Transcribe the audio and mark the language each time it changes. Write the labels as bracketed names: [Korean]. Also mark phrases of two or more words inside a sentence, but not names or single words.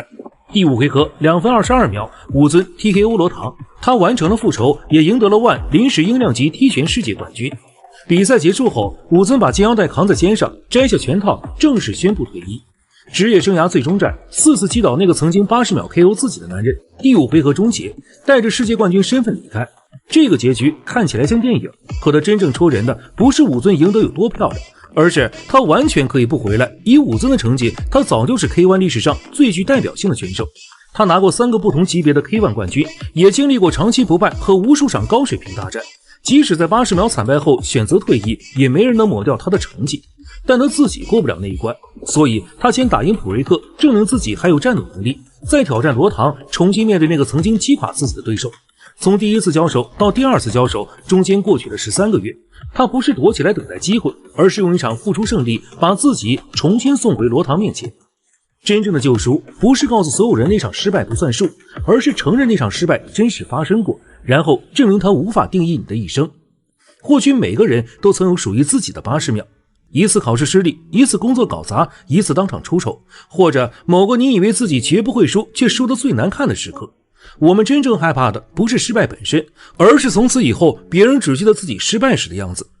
[Chinese] 第5回合2分22秒，武尊 TKO 羅唐，他完成了復仇，也贏得了腕臨時音量級踢拳世界冠軍。比賽結束後，武尊把金腰帶扛在肩上，摘下拳套，正式宣布退役。職業生涯最終戰，4次擊倒那個曾經80秒 KO 自己的男人，第5回合終結，帶着世界冠軍身份離開。這個結局看起來像電影，可他真正戳人的不是武尊贏得有多漂亮，而是他完全可以不回來。以武尊的成績，他早就是 K1 歷史上最具代表性的拳手。他拿過 3個不同級別的 K1 冠軍，也經歷過長期不敗和無數場高水平大戰。即使在80秒慘敗後選擇退役，也沒人能抹掉他的成績。但他自己過不了那一關，所以他先打贏普瑞克，證明自己還有戰鬥能力，再挑戰羅唐，重新面對那個曾經擊垮自己的对手。從第1次交手到第2次交手，中間過去了13個月。他不是躲起來等待機會，而是用一场付出勝利，把自己重新送回羅唐面前。真正的救贖，不是告訴所有人那場失敗不算數，而是承認那場失敗真實發生過，然後證明它無法定義你的一生。或許每個人都曾有屬於自己的80秒， 一次考試失利，一次工作搞砸，一次当场出丑，或者某个你以为自己绝不会输却输得最难看的时刻。我们真正害怕的不是失败本身，而是从此以后别人只记得自己失败时的样子。